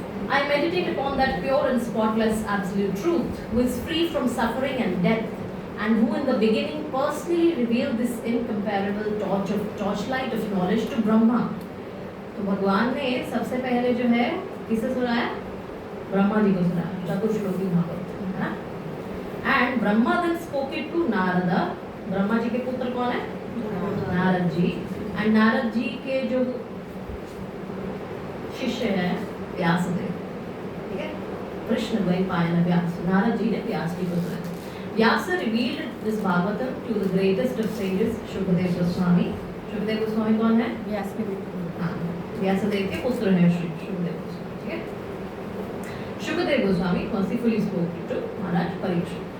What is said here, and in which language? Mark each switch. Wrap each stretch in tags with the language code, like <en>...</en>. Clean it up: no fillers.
<en>I meditate upon that pure and spotless absolute truth, who is free from suffering and death, and who in the beginning personally revealed this incomparable torchlight of knowledge to Brahma.</en> <hi>तो भगवान ने सबसे पहले जो है किसे सुनाया? ब्रह्मा जी को सुनाया, चतुश्लोकी भागवत, है ना?</hi> <en>And Brahma then spoke it to Narada.</en> <hi>Brahma ji के पुत्र कौन है? नारद जी। And नारद जी के जो शिष्य हैं व्यासदेव, ठीक है।</hi> <en>Krishna Dvaipayana Vyasa. Narad ji</en> <hi>ने व्यास जी को सुनाया.</hi> <en>Vyasa revealed this Bhagavatam to the greatest of sages, Shukadeva Goswami. Shukadeva Goswami</en> <hi>कौन है? व्यास के बेटे हाँ, व्यासदेव के पुत्र हैं श्री शुकदेव गोस्वामी. ठीक है.</hi> <en>Shukdev Goswami mercifully spoke to Maharaj Parikshit.</en>